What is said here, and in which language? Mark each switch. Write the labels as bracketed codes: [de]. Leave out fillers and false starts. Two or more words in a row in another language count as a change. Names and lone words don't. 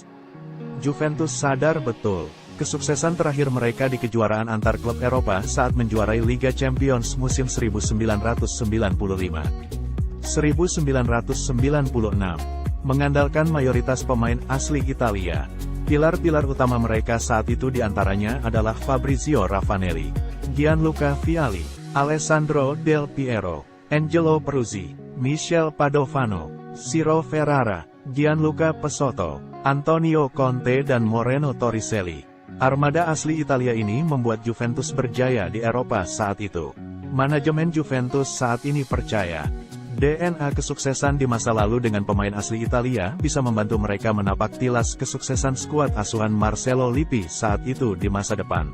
[id] Juventus sadar betul, kesuksesan terakhir mereka di kejuaraan antar klub Eropa saat menjuarai Liga Champions musim 1995-1996, mengandalkan mayoritas pemain asli Italia. Pilar-pilar utama mereka saat itu diantaranya adalah Fabrizio Ravanelli, Gianluca Vialli, Alessandro Del Piero, Angelo Peruzzi, Michel Padovano, Ciro Ferrara, Gianluca Pesotto, Antonio Conte dan Moreno Torricelli. Armada asli Italia ini membuat Juventus berjaya di Eropa saat itu. Manajemen Juventus saat ini percaya, DNA kesuksesan di masa lalu dengan pemain asli Italia bisa membantu mereka menapak tilas kesuksesan skuad asuhan Marcelo Lippi saat itu di masa depan.